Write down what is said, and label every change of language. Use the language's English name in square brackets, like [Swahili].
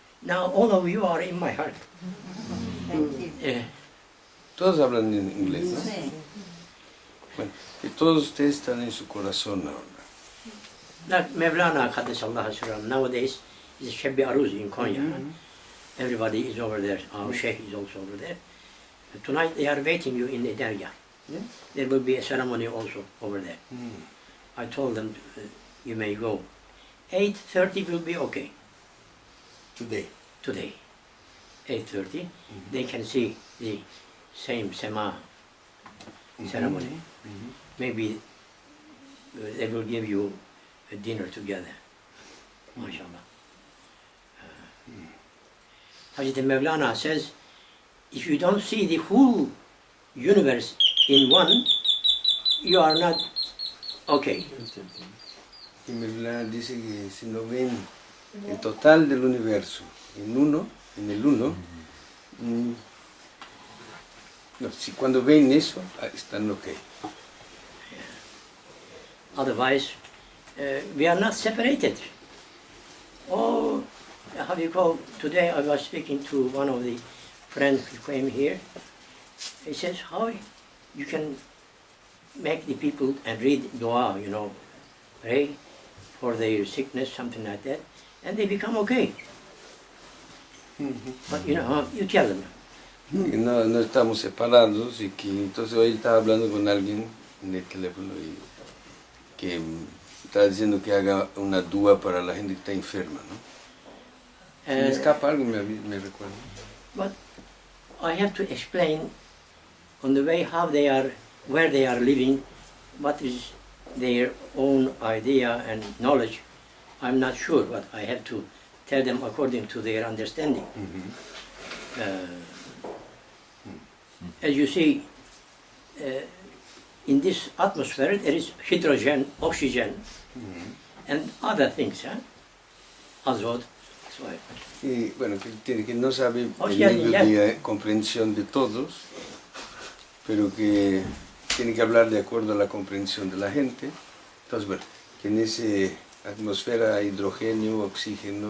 [English] Now all of you are in my heart. [Spanish] Todos hablan en inglés, ¿no? Sí. Bueno, que todos ustedes están en su corazón ahora. [English] Like Mevlana Qaddesallahu Sirram nowadays is Shabbi Aruz in Konya. Everybody is over there. Our Sheikh is also over there. Tonight they are waiting you in the Dergah. There will be a ceremony also over there. I told them you may go. 8:30 will be okay Today. today. 8:30. They can see the same Sema ceremony. Maybe they will give you a dinner together. MashaAllah. Hazreti Mevlana says, if you don't see the whole universe in one, you are not okay. [Spanish] Y Mevlana dice que si no ven el total del universo en el uno, no, si cuando ven eso, están ok. [English] Otherwise, we are not separated. Oh, how do you call? Today I was speaking to one of the friends who came here. He says, how you can make the people and read dua, pray for their sickness, something like that, and they become okay. But you tell them. [Spanish] Que no estamos separados y que entonces hoy estaba hablando con alguien en el teléfono y que estaba diciendo que haga una dua para la gente que está enferma, ¿no? Si me escapa algo, me recuerda. [English] But I have to explain on the way how they are, where they are living, what is their own idea and knowledge. I'm not sure, but I have to tell them according to their understanding. As you see, in this atmosphere there is hydrogen, oxygen, and other things, azot. [Spanish] Y bueno, que no sabe el ya, nivel ya. de comprensión de todos, pero que tiene que hablar de acuerdo a la comprensión de la gente. Entonces, bueno, que en esa atmósfera hay hidrógeno, oxígeno.